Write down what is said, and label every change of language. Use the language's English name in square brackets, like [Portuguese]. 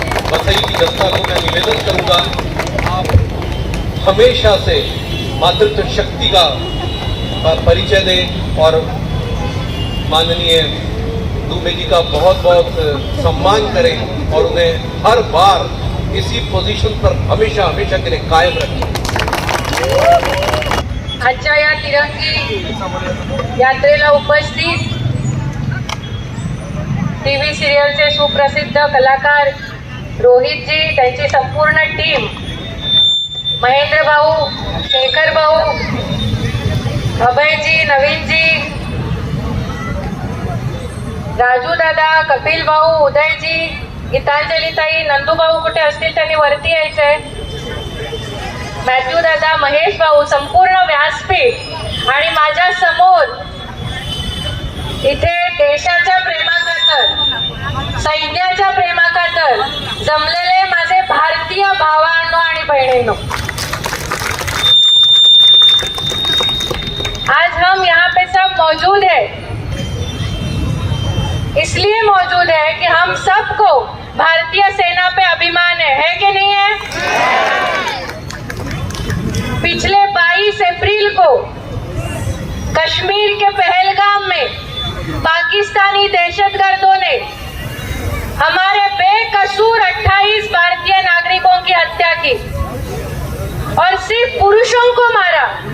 [Hindi] वसई की जनता को मैं निवेदन करूँगा, आप हमेशा से मातृत्व शक्ति का परिचय दें और माननीय दुबे जी का बहुत बहुत सम्मान करें और उन्हें हर बार इसी पोजीशन पर हमेशा हमेशा के लिए कायम रखें। [Marathi] आजच्या या तिरंगी यात्रेला उपस्थित टीव्ही सिरियलचे सुप्रसिद्ध कलाकार रोहित जी, त्यांची संपूर्ण टीम, महेंद्र भाऊ, शेखर भाऊ, अभय जी, नवीन जी, राजू दादा, कपिल भाऊ, उदय जी, गीतांजली ताई, नंदू भाऊ कुठे असतील त्यांनी वरती यायचंय, मॅथ्यू दादा, महेश भाऊ, संपूर्ण व्यासपीठ आणि माझ्या समोर इथे देशाच्या प्रेमाखातर, सैन्याच्या प्रेमाखातर जमलेले माझे भारतीय भावांनो आणि बहिणींनो, [Hindi] आज हम यहाँ पे सब मौजूद है, इसलिए मौजूद है कि हम सबको भारतीय सेना पे अभिमान है कि नहीं है? पिछले 22 अप्रैल को कश्मीर के पहलगाम में पाकिस्तानी दहशतगर्दों ने हमारे बेकसूर 28 भारतीय नागरिकों की हत्या की और सिर्फ पुरुषों को मारा।